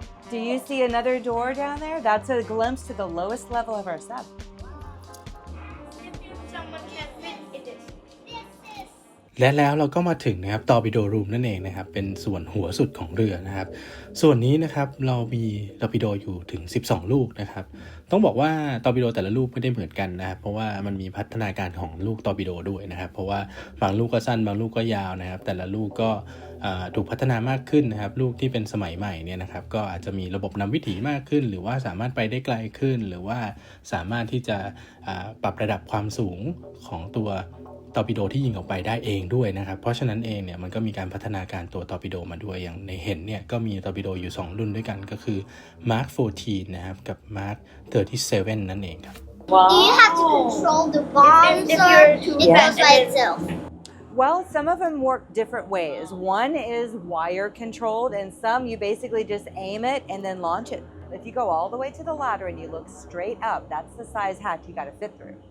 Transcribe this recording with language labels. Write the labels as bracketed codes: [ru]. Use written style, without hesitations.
[en] Do you see another door down there? That's a glimpse to the lowest level of our sub. Someone can fit in this. This is. [th] และแล้วเราก็มาถึงนะครับตอร์ปิโดรูมนั่นเองนะครับเป็นส่วนหัวสุดของเรือนะครับส่วนนี้นะครับเรามีตอร์ปิโดอยู่ถึง12ลูกนะครับต้องบอกว่าตอร์ปิโดแต่ละลูกไม่ได้เหมือนกันนะครับเพราะว่ามันมีพัฒนาการของลูกตอร์ปิโดด้วยนะครับเพราะว่าบางลูกก็สั้นบางลูกก็ยาวนะครับแต่ละลูกก็ถูกพัฒนามากขึ้นนะครับลูกที่เป็นสมัยใหม่เนี่ยนะครับก็อาจจะมีระบบนำวิถีมากขึ้นหรือว่าสามารถไปได้ไกลขึ้นหรือว่าสามารถที่จะ ปรับระดับความสูงของตัวตอร์ปิโดที่ยิงออกไปได้เองด้วยนะครับเพราะฉะนั้นเองเนี่ยมันก็มีการพัฒนาการตัวตอร์ปิโดมาด้วยอย่างในเห็นเนี่ยก็มีตอร์ปิโดอยู่2รุ่นด้วยกันก็คือ Mark 14นะครับกับ Mark 37 นั่นเองครับ [en] You have to control the bombs or it goes by itself. Well, some of them work different ways. One is wire controlled, and some you basically just aim it and then launch it. If you go all the way to the ladder and you look straight up, that's the size hatch you got to fit through.